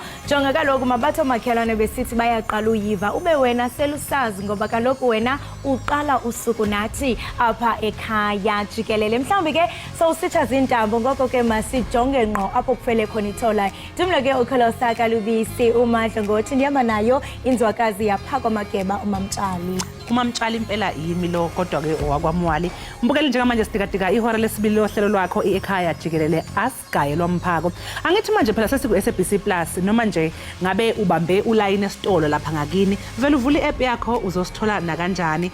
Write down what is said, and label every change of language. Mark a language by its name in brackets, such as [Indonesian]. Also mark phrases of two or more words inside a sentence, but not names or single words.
[Xhosa] Jonga kaloku mabatho makhelwane besithi bayaqala uyiva ube wena selusazi ngoba kaloku wena uqala usuku nathi apha ekhaya Jikelele. Mhlawumbi ke sowusitsha zintambo ngoko ke masijonge ngqo apho kufele khona ithola. Ndimlo ke ukholosa kalubisi uMadla ngothi ndihamba nayo inzwakazi yapha kwamageba umamtshali. [Zulu] Umamtshali impela yimi lo kodwa ke owakwamwali. Mbukeli njengamanje sidikadika ihora lesibili lohlelo lwakho Ekhaya Jikelele asigaye lomphako. Angithi manje phela sesiku SABC Plus noma nje ngabe ubambe uline esitolo lapha ngakini vele uvula i-app yakho uzosithola na kanjani.